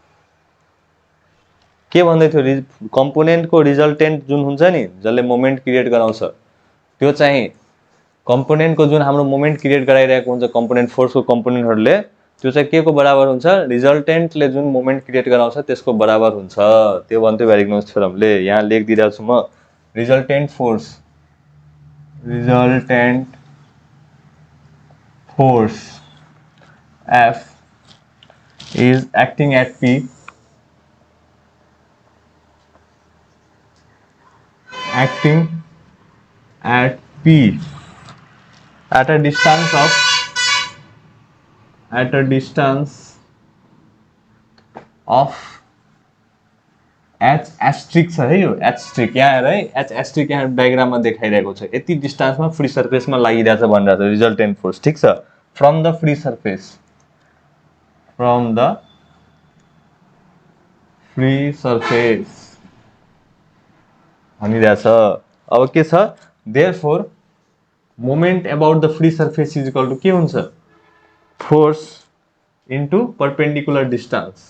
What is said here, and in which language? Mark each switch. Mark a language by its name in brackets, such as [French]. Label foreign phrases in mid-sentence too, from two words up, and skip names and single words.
[Nepali] के भन्दै थियो, [English] component resultant [Nepali] जुन हुन्छ नि, जसले [English] moment create [Nepali] गराउँछ, त्यो चाहिँ कम्पोनेन्टको जुन हाम्रो [English] moment create [Nepali] गराइरहेको हुन्छ [English] component force component, [Nepali] त्यो चाहिँ के को बराबर हुन्छ, रिजल्टेन्टले जुन [English] moment create [Nepali] गराउँछ त्यसको बराबर हुन्छ। त्यो भन्थ्यो भ्यारिग्नोन्स थ्योरमले। यहाँ लेखिदिरहेको छु म, [English] resultant force F is acting at P at a distance of H asterisk [Nepali] छ है, यो asterisk यहाँ हेर है, H asterisk यहाँ डायग्राममा देखाइरहेको छ। यति डिस्टेन्समा [English] free surface [Nepali] लागिरहेछ भनिरहेछ [English] resultant force. [Nepali] ठीक छ। [English] from the free surface [Nepali] भनिरहेछ। अब के छ, [English] therefore moment about the free surface is equal to [Nepali] के हुन्छ, [English] force into perpendicular distance.